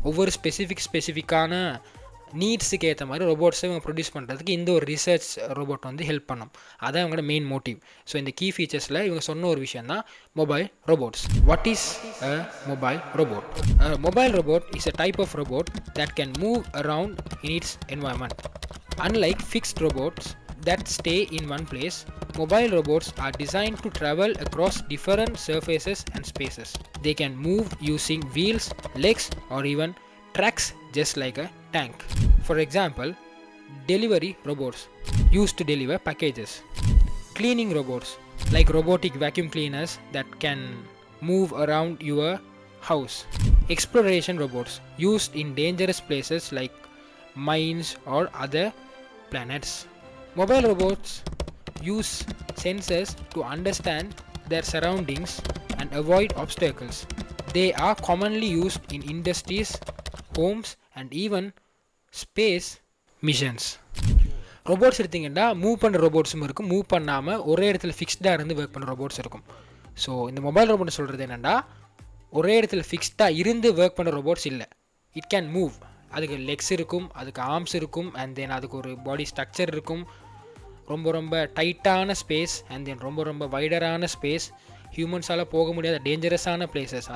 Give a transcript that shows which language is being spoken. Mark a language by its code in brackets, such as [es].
[ta] ஒவ்வொரு ஸ்பெசிஃபிக்கான நீட்ஸுக்கு ஏற்ற மாதிரி ரோபோட்ஸை இவங்க ப்ரொடியூஸ் பண்ணுறதுக்கு இந்த ஒரு ரிசர்ச் ரோபோட் வந்து ஹெல்ப் பண்ணும். அதான் இவங்களோட மெயின் மோட்டிவ். ஸோ இந்த கீ ஃபீச்சர்ஸில் இவங்க சொன்ன ஒரு விஷயம் தான் mobile robots. [en] What is a mobile robot? Mobile robot is a type of robot that can move around in its environment. Unlike fixed robots that stay in one place, mobile robots are designed to travel across different surfaces and spaces. They can move using wheels, legs, or even tracks just like a tank. For example, delivery robots used to deliver packages. Cleaning robots like robotic vacuum cleaners that can move around your house. Exploration robots used in dangerous places like mines or other planets. Mobile robots use sensors to understand their surroundings and avoid obstacles. They are commonly used in industries, homes, and even space missions. [ta] Robots எடுத்திங்கன்னா move பண்ணுற ரோபோட்ஸும் இருக்கும், move பண்ணாமல் ஒரே இடத்துல ஃபிக்ஸ்டாக இருந்து work பண்ணுற robots இருக்கும். So இந்த மொபைல் ரோபோட் சொல்கிறது என்னென்னா, ஒரே இடத்துல ஃபிக்ஸ்டாக இருந்து ஒர்க் பண்ணுற ரோபோட்ஸ் இல்லை. [en] It can move. [ta] அதுக்கு லெக்ஸ் இருக்கும், அதுக்கு ஆர்ம்ஸ் இருக்கும், அண்ட் தென் அதுக்கு ஒரு பாடி ஸ்ட்ரக்சர் இருக்கும், ரொம்ப டைட்டான ஸ்பேஸ், அண்ட் தென் ரொம்ப வைடரான ஸ்பேஸ், ஹியூமன்ஸால் போக முடியாத டேஞ்சரஸான பிளேசஸ்.